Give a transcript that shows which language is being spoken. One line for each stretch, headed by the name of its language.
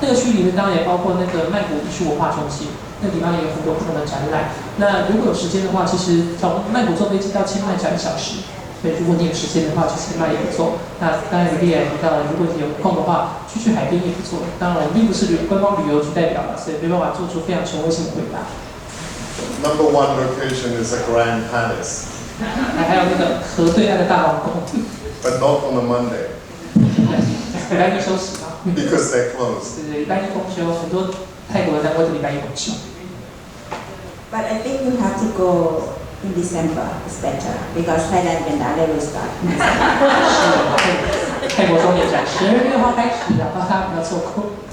Chinese: 那个区里面当然也包括那个曼谷艺术文化中心。那地方也有很多不同的展览。那如果有时间的话，其实从曼谷坐飞机到清迈只要1小时，所以如果你有时间的话，去清迈也不错。那刚才有也提到了，如果你有空的话，去海边也不错。当然，我们并不是观光旅游局代表了，所以没办法做出非常权威性的回答。
English: Number 1 location is a Grand Palace.
Chinese: 还有那个河对岸的大皇宫。
English: But not on a Monday.
Chinese: 礼拜1休息嘛。
English: Because they're closed.
Chinese: 对，礼拜1公休，很多泰国的单位都礼拜1公休。
English: But I think you have to go in December. It's better because Thailand Biennale will start.
Chinese: 是，泰国双年展12月号开始，然后大家不要错过。